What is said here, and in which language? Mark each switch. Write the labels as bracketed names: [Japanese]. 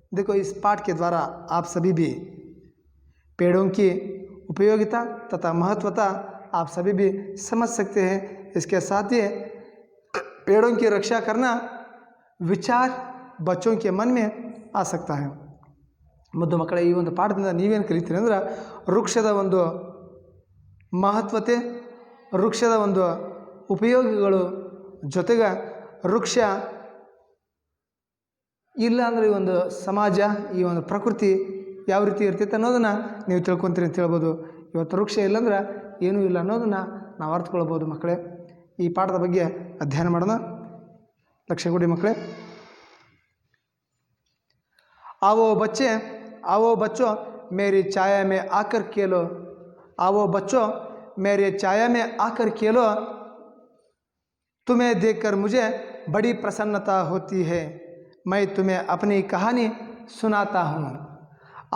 [Hindi] देखो, इस पाठ के द्वारा आप सभी भी पेड़ों की उपयोगिता तथा महत्वता आप सभी भी समझ सकते हैं। इसके साथ ही पेड़ों की रक्षा करना विचार बच्चों के मन में आ सकता है। [Kannada] ಮುದ್ದು ಮಕ್ಕಳೇ, ಈ ಒಂದು ಪಾಠದಿಂದ ನೀವೇನು ಕಲಿತೀರಿ ಅಂದ್ರೆ, ವೃಕ್ಷದ ಒಂದು ಮಹತ್ವತೆ, ವೃಕ್ಷದ ಒಂದು ಉಪಯೋಗಗಳು, ಜೊತೆಗೆ ವೃಕ್ಷ ಇಲ್ಲ ಅಂದರೆ ಈ ಒಂದು ಸಮಾಜ, ಈ ಒಂದು ಪ್ರಕೃತಿ ಯಾವ ರೀತಿ ಇರ್ತೈತೆ ಅನ್ನೋದನ್ನು ನೀವು ತಿಳ್ಕೊತೀರಿ ಅಂತ ಹೇಳ್ಬೋದು। ಇವತ್ತು ವೃಕ್ಷ ಇಲ್ಲಾಂದ್ರೆ ಏನೂ ಇಲ್ಲ ಅನ್ನೋದನ್ನು ನಾವು ಅರ್ಥಕೊಳ್ಬೋದು ಮಕ್ಕಳೇ। ಈ ಪಾಠದ ಬಗ್ಗೆ ಅಧ್ಯಯನ ಮಾಡೋಣ, ಲಕ್ಷ್ಯ ಕೊಡಿ ಮಕ್ಕಳೇ। [Hindi] आओ बच्चों मेरी छाया में आकर खेलो, आओ बच्चों मेरे छाया में आकर खेलो, तुम्हें देखकर मुझे बड़ी प्रसन्नता होती है, मैं तुम्हें अपनी कहानी सुनाता हूँ।